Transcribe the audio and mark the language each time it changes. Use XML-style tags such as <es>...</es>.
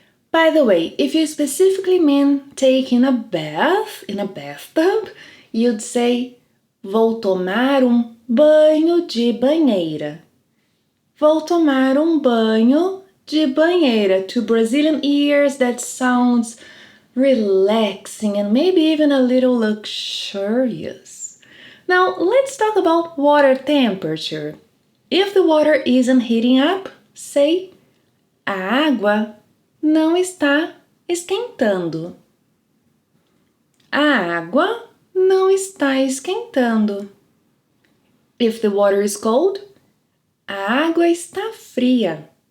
<en>By the way, if you specifically mean taking a bath in a bathtub, you'd say</en> <pt>vou tomar banho de banheira. Vou tomar banho de banheira.</pt> <en>To Brazilian ears, that sounds relaxing and maybe even a little luxurious. Now, let's talk about water temperature. If the water isn't heating up, say</en> <pt>a água não está esquentando. A água não está esquentando.</pt> <en>If the water is cold,</en> <pt>a água está fria.</pt>